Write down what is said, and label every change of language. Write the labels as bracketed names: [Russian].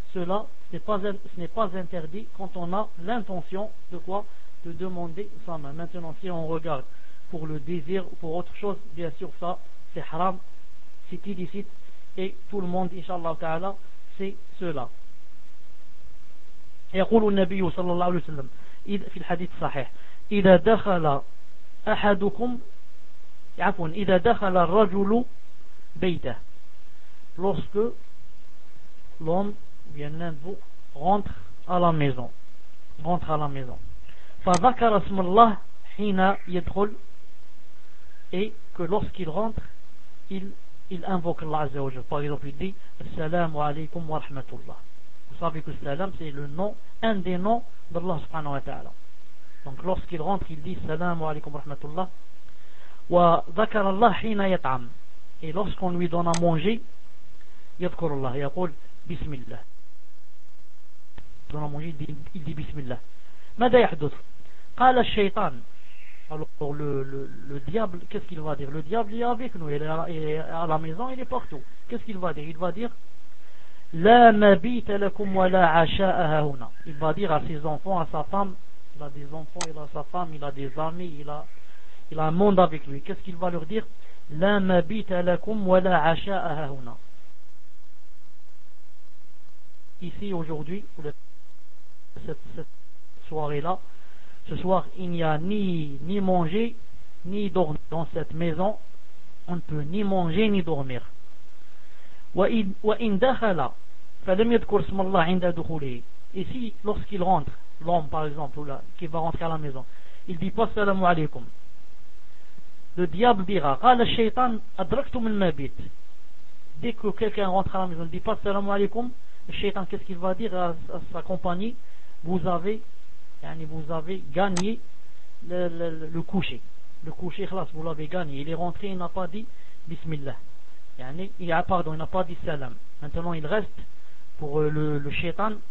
[French] Cela, ce n'est pas interdit quand on a l'intention de quoi, de demander sa main. Maintenant, si on regarde pour le désir ou pour autre chose, bien sûr, ça, c'est haram, c'est illicite, et tout le monde, inshallah ta'ala, c'est cela. [Arabic] يقول النبي صلى الله عليه وسلم في الحديث الصحيح إذا دخل أحدكم عفوا إذا دخل الرجل بيته. [French] Lorsque l'homme vient l'un de vous rentre à la maison [Arabic] فذكر اسم الله حين يدخل, [French] et que lorsqu'il rentre il invoque Allah Azza wa Jalla. Par exemple il dit assalamu alaykum wa rahmatullah. Vous savez que salam c'est le nom, un des noms d'Allah subhanahu wa ta'ala. Donc lorsqu'il rentre il dit assalamu alaykum wa rahmatullah. [Arabic] وذكر الله حين يطعم. [French] Et lorsqu'on lui donne à manger, [Arabic] yadkurullah, yaqul bismillah. [French] Il donne à manger, il dit bismillah. [Arabic] Mada yahdouth? Qala shaytan. [French] Alors le diable, qu'est-ce qu'il va dire? Le diable est avec nous, il est à la maison, il est partout. Qu'est-ce qu'il va dire? Il va dire [Arabic] la mabita lakum wa la asha'a hauna. [French] Il va dire à ses enfants, à sa femme, il a des enfants, il a sa femme, il a des amis, il a un monde avec lui. Qu'est-ce qu'il va leur dire? [Arabic] لا مبيت لكم ولا عشاء هنا. [French] ici aujourd'hui, cette soirée-là. Ce soir, il n'y a ni manger, ni dormir dans cette maison. On ne peut ni manger, ni dormir. [Arabic] وَإِنْ دَخَلَ فَلَمْ يَذْكُرْ اسْمَ اللَّهِ عِنْدَ دُخُولِهِ. [French] Et si, lorsqu'il rentre, l'homme par exemple, ou là, qui va rentrer à la maison, il dit pas salamu alaykum. Le diable dira, [Arabic] قَالَ الشَّيْطَانَ أَدْرَكْتُمْ الْمَبِيتِ. [French] Dès que quelqu'un rentre à la maison, il dit pas salamu alaykum, le shaitan, qu'est-ce qu'il va dire à sa compagnie? Vous avez gagné le coucher. Le coucher, khlas, vous l'avez gagné. Il est rentré, il n'a pas dit bismillah. Il n'a pas dit salam. Maintenant, il reste pour le shaitan.